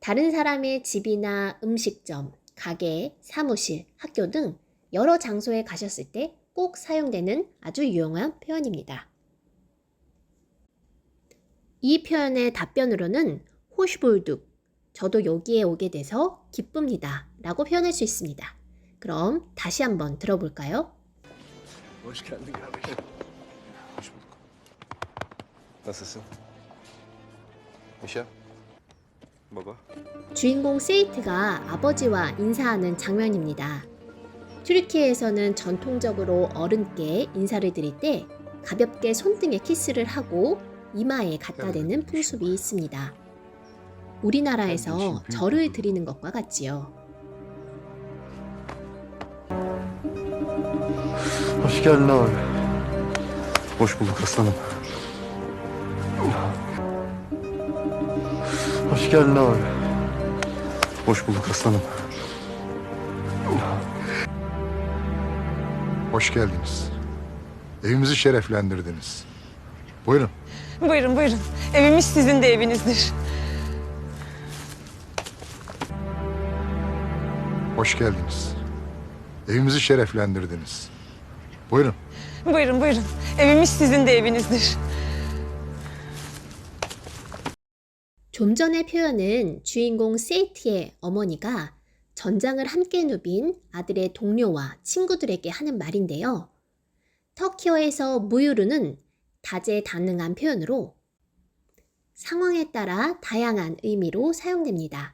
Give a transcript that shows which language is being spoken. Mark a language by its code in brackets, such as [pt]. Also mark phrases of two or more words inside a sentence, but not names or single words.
[ko] 다른 사람의 집이나 음식점, 가게, 사무실, 학교 등 여러 장소에 가셨을 때 꼭 사용되는 아주 유용한 표현입니다. 이 표현의 답변으로는 호시볼둑, 저도 여기에 오게 돼서 기쁩니다 라고 표현할 수 있습니다. 그럼 다시 한번 들어볼까요? [tr] Hoş geldin kardeşim. Hoş bulduk. Nasılsın? Mişa? Baba? [ko] 주인공 세이트가 아버지와 인사하는 장면입니다. 튀르키예에서는 전통적으로 어른께 인사를 드릴 때 가볍게 손등에 키스를 하고 이마에 갖다 대는 풍습이 있습니다. 우리나라에서 절을 드리는 것과 같지요. [tr] Hoş geldin abi. Hoş bulduk aslanım. Hoş geldin abi. Hoş bulduk aslanım. Hoş geldiniz. Evimizi şereflendirdiniz. Buyurun. Buyurun buyurun. Evimiz sizin de evinizdir. Hoş geldiniz. Evimizi şereflendirdiniz. Buyurun. Buyurun buyurun. Evimiz sizin de evinizdir. [ko] 좀 전의 표현은 주인공 세이트의 어머니가 전장을 함께 누빈 아들의 동료와 친구들에게 하는 말인데요. 터키어에서 무유르는 다재다능한 표현으로 상황에 따라 다양한 의미로 사용됩니다.